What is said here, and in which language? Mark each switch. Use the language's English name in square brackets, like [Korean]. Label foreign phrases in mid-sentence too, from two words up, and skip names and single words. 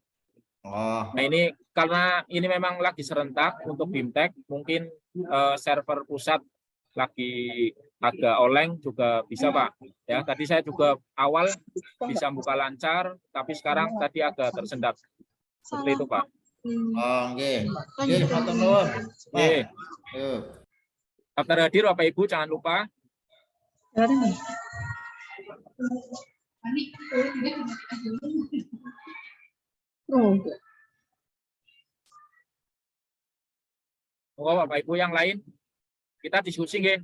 [Indonesian] Oh. Nah ini karena ini memang lagi serentak untuk BIMTEK, mungkin server pusat lagi agak oleng juga bisa Pak. Ya tadi saya juga awal bisa buka lancar, tapi sekarang tadi agak tersendat. Seperti itu Pak. [Javanese] Oh, nggih. Nggih, matur nuwun. Nggih. [Indonesian] Daftar hadir Bapak Ibu jangan lupa. Oh Bapak Ibu yang lain kita diskusi nggih.